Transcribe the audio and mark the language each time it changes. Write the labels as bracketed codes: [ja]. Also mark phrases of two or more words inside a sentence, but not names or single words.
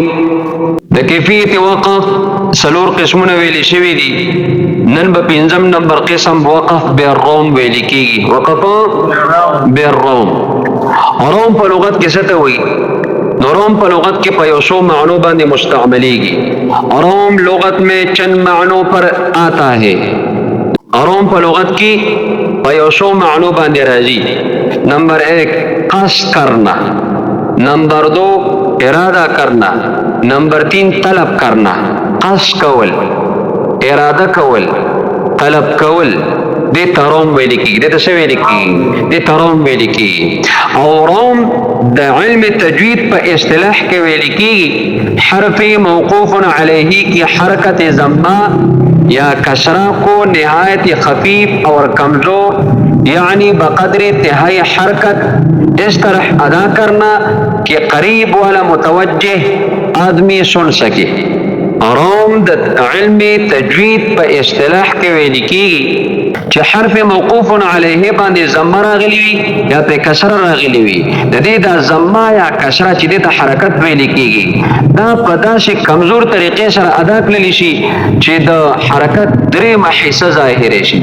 [ps] د کیفیت وقف سلور قسمونه ویل شوی دي. نن به پنځم نمبر قسم وقف بالروم ویل کیږي. وقف بالروم. روم په لغت کې څه ته وایي؟ روم په لغت کې په یو څو معنوں باندې مستعمليږي. [ur] روم لغت में چند معنوں پر آتا ہے. [ps] روم په لغت کې په یو څو معنوں باندې راځي. [ur] نمبر 1 قصد کرنا، نمبر 2 ارادہ کرنا، نمبر 3 طلب کرنا. [ps] قصد کول، اراده کول، طلب کول، دې تروم ویل کیږي. دې څه ویل کیږي؟ دې تروم ویل کیږي. او روم د علم تجوید په اصطلاح کې ویل کیږي [ur] حرف موقوف علیه کی حرکت ضمہ یا کسرہ کو نہایت خفیف اور کمزور یعنی بقدر انتہائی حرکت اس طرح ادا کرنا کہ قریب والا متوجہ آدمی سن سکے. [ps] روم د علم تجوید په اصطلاح کې ویل کیږي چې حرف موقوف علیه باندې ضمه راغلی وي یا په کسره راغلی وي. د دې د ضمه یا کسره چې د حرکت ویل کیږي دا په داسې کمزور طریقې سره ادا کړل شي چې د حرکت درې حصہ ظاهر شي.